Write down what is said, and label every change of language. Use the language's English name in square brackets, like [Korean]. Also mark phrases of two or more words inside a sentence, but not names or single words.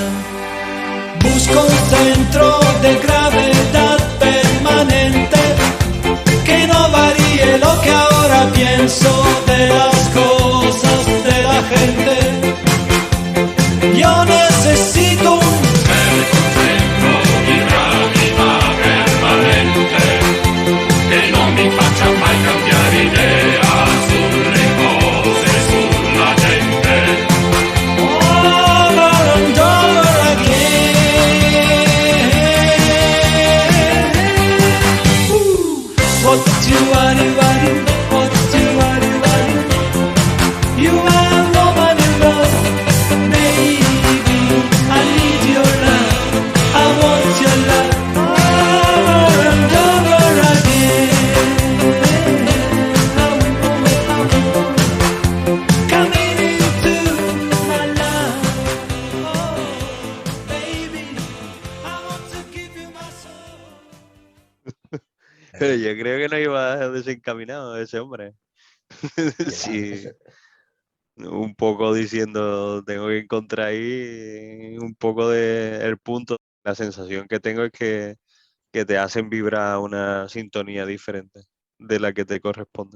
[Spanish] Busco un centro de gravedad permanente que no varíe lo que ahora pienso de las cosas, de la gente. Yo necesito un [Italian] Centro di gravità permanente che non mi faccia mai cambiare idea sulle cose, sulla gente. [English] over and over again. What you worry, what you worry. You are woman in love, baby. I need your love, I want your love. Over and over again. Coming into my life, oh baby, I want to give you my soul. [Spanish] Pero yo creo que no iba desencaminado ese hombre. Ya, Sí, un poco diciendo, tengo que encontrar ahí un poco de el punto. La sensación que tengo es que te hacen vibrar una sintonía diferente de la que te corresponde.